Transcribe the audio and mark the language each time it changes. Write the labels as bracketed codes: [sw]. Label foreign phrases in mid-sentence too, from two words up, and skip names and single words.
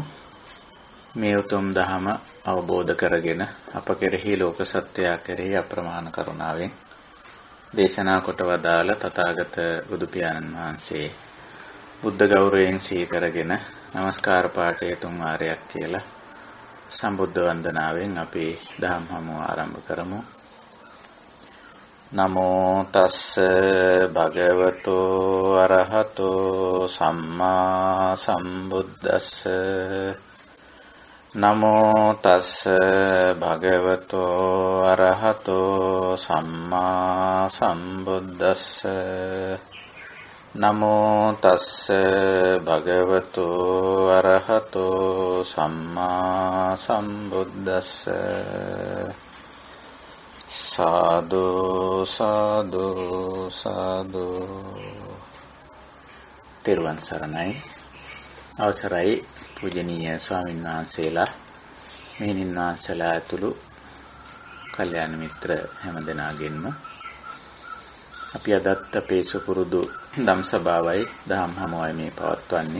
[si] මේ උතුම් දහම අවබෝධ කරගෙන අප කෙරෙහි ලෝක සත්‍යය කෙරෙහි අප්‍රමාණ කරුණාවෙන් දේශනා කොට වදාළ තථාගත බුදු පියාණන් වහන්සේ බුද්ධ ගෞරවයෙන් සිහි කරගෙන নমස්කාර පාඨය තුන් වාරයක් කියලා සම්බුද්ධ වන්දනාවෙන් අපි දහම් හමුව ආරම්භ කරමු. [pi] නමෝ තස්ස භගවතෝ අරහතෝ සම්මා සම්බුද්දස්ස නමෝ තස්ස භගවතෝ අරහතෝ සම්මා සම්බුද්දස්ස නමෝ තස්ස භගවතෝ අරහතෝ සම්මා සම්බුද්දස්ස සාදු සාදු සාදු. [si] තෙරුවන් සරණයි. අවසරයි පූජනීය ස්වාමීන් වහන්සේලා, මෙහෙණින් වහන්සේලා ඇතුළු කල්යාණ මිත්‍ර හැමදෙනාගෙන්ම අපි අදත් අපේ සුපුරුදු ධම් සභාවයි දහම් හමුවයි මේ පවත්වන්නේ.